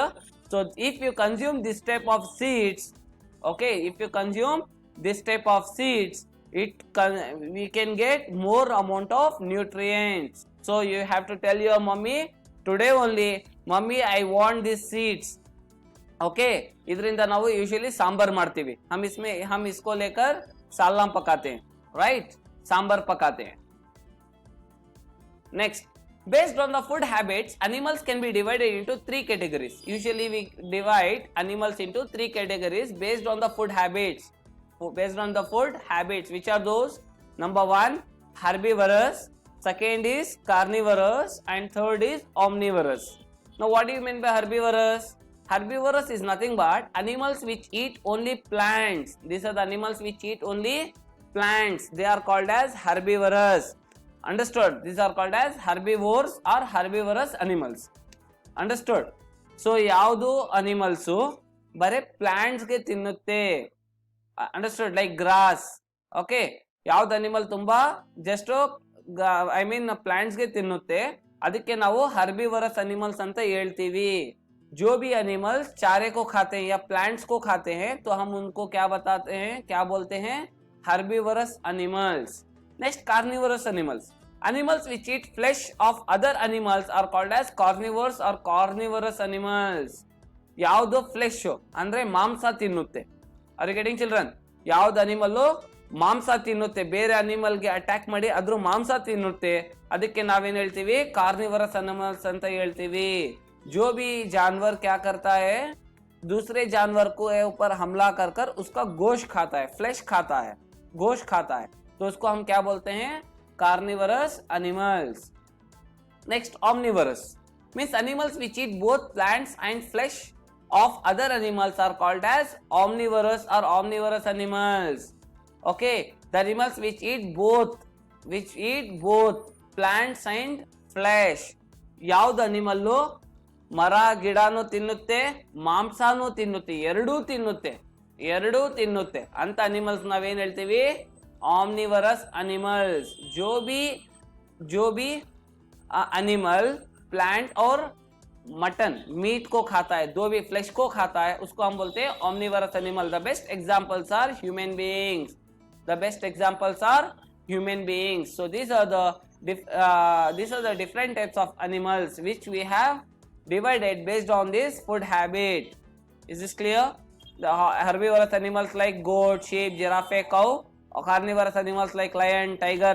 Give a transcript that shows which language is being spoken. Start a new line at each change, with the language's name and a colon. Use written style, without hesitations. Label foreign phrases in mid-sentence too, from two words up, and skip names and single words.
English: So if you consume this type of seeds, okay, if you consume this type of seeds, we can get more amount of nutrients. So you have to tell your mommy today only, mommy I want these seeds.
Kannada: Okay, ಇದರಿಂದ ನಾವು यूजुअली सांबर ಮಾಡ್ತೀವಿ.
Hindi: हम इसको लेकर सालना पकाते हैं. Right? सांबर पकाते हैं.
English: Next, based on the food habits, animals can be divided into 3 categories. Usually we divide animals into 3 categories based on the food habits. Based on the food habits, which are those? Number 1, herbivorous. Second is carnivorous, and third is omnivorous. Now what do you mean by herbivorous? Herbivorous is nothing but animals which eat only plants. These are the animals which eat only plants. They are called as herbivorous. Understood? These are called as herbivores or herbivorous animals. Understood?
Kannada: So ಯಾವುದು ಅನಿಮಲ್ಸು ಬರೇ ಪ್ಲಾಂಟ್ಸ್ಗೆ ತಿನ್ನುತ್ತೆ.
English: Understood? Like grass.
Kannada: ಓಕೆ, ಯಾವ್ದು ಅನಿಮಲ್ ತುಂಬಾ
English: just I mean
Kannada: ಪ್ಲಾಂಟ್ಸ್ಗೆ ತಿನ್ನುತ್ತೆ, ಅದಕ್ಕೆ ನಾವು
English: herbivorous animals
Kannada: ಅಂತ ಹೇಳ್ತೀವಿ.
Hindi: जो भी एनिमल्स चारे को खाते हैं या प्लांट्स को खाते हैं तो हम उनको क्या बताते हैं, क्या बोलते हैं?
English: Herbivorous animals. Next, Carnivorous animals. Animals which eat flesh of other animals are called as carnivores or carnivorous animals.
Kannada: ಯಾವುದು ಫ್ಲೆಶ್ ಅಂದ್ರೆ ಮಾಂಸ ತಿನ್ನುತ್ತೆ.
English: Are you getting children?
Kannada: ಯಾವ್ದು ಅನಿಮಲ್ ಮಾಂಸ ತಿನ್ನುತ್ತೆ, ಬೇರೆ ಅನಿಮಲ್ಗೆ ಅಟ್ಯಾಕ್ ಮಾಡಿ ಅದ್ರ ಮಾಂಸ ತಿನ್ನುತ್ತೆ, ಅದಕ್ಕೆ ನಾವೇನ್ ಹೇಳ್ತೀವಿ?
English: carnivorous animals
Kannada: ಅಂತ ಹೇಳ್ತೀವಿ.
Hindi: जो भी जानवर क्या करता है, दूसरे जानवर को ऊपर हमला कर कर उसका गोश्त खाता है, फ्लैश खाता है, गोश्त खाता है, तो उसको हम क्या बोलते हैं?
English: Carnivorous animals. नेक्स्ट, omnivorous means animals which eat both plants and flesh of other animals are called as omnivorous or omnivorous animals. Okay, the animals which eat both plants and flesh.
Kannada: ಯಾವ್ದು ಅನಿಮಲ್ಲು ಮರ ಗಿಡನೂ ತಿನ್ನುತ್ತೆ, ಮಾಂಸನೂ ತಿನ್ನುತ್ತೆ, ಎರಡೂ ತಿನ್ನುತ್ತೆ ಅಂತ ಅನಿಮಲ್ಸ್ ನಾವೇನ್ ಹೇಳ್ತೀವಿ?
English: omnivorous animals.
Hindi: जो भी एनिमल प्लांट और
English: mutton meat
Hindi: को खाता है, दो भी फ्लेश को खाता है, उसको हम बोलते हैं
English: omnivorous animal. The best examples are human beings. So these are the different types of animals which we have divided based on this food habit. Is this clear? The herbivorous animals like goat, sheep, giraffe, cow, or carnivorous animals like lion, tiger.